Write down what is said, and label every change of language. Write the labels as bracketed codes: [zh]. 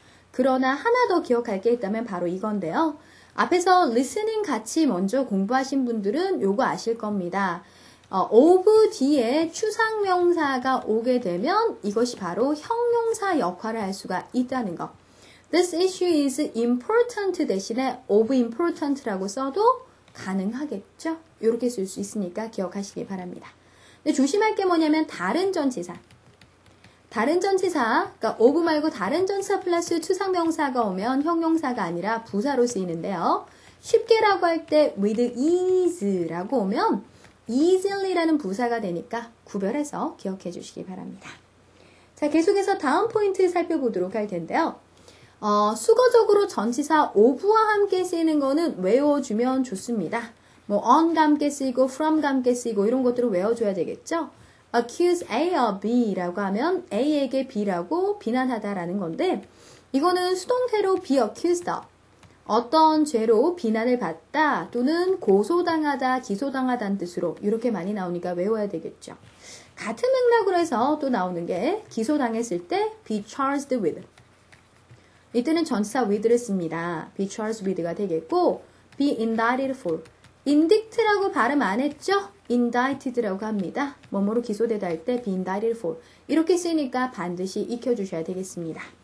[ko] 그러나 하나 더 기억할 게 있다면 바로 이건데요. 앞에서 listening 같이 먼저 공부하신 분들은 요거 아실 겁니다. of 뒤에 추상명사가 오게 되면 이것이 바로 형용사 역할을 할 수가 있다는 거. [en] This issue is important [ko] 대신에 [en] of important라고 [ko] 써도 가능하겠죠? 이렇게 쓸 수 있으니까 기억하시기 바랍니다. 근데 조심할 게 뭐냐면 다른 전치사. 다른 전치사, 그러니까 of 말고 다른 전치사 플러스 추상명사가 오면 형용사가 아니라 부사로 쓰이는데요. 쉽게라고 할 때 [en] with ease [ko] 라고 오면 easily.라는 부사가 되니까 구별해서 기억해 주시기 바랍니다. 자, 계속해서 다음 포인트 살펴보도록 할 텐데요. 수거적으로 전치사 of와 함께 쓰이는 거는 외워주면 좋습니다. 뭐 on과 함께 쓰이고 from과 함께 쓰이고 이런 것들을 외워줘야 되겠죠. [en] accuse A of B [ko] 라고 하면 A에게 B라고 비난하다라는 건데 이거는 수동태로 [en] be accused of [ko] 어떤 죄로 비난을 받다 또는 고소당하다, 기소당하다는 뜻으로 이렇게 많이 나오니까 외워야 되겠죠. 같은 맥락으로 해서 또 나오는 게 기소당했을 때 [en] be charged with [ko] 이때는 전치사 with를 씁니다. [en] be charged with [ko] 가 되겠고 [en] be indicted for [ko] indict라고 발음 안 했죠? indicted라고 합니다. 뭐뭐로 기소되다 할 때 [en] be indicted for [ko] 이렇게 쓰니까 반드시 익혀주셔야 되겠습니다.